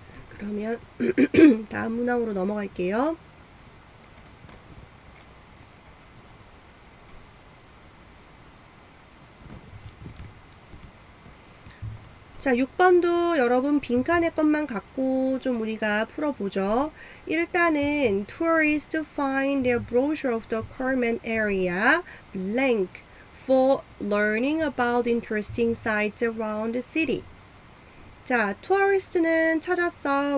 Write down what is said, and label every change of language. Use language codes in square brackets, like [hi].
[ko] 그러면 다음 문항으로 넘어갈게요. 자, 6번도 여러분 빈칸의 것만 갖고 좀 우리가 풀어보죠. 일단은 [en] tourists find their brochure of the Carmen area blank for learning about interesting sites around the city. [ko] 자, tourist는 찾았어.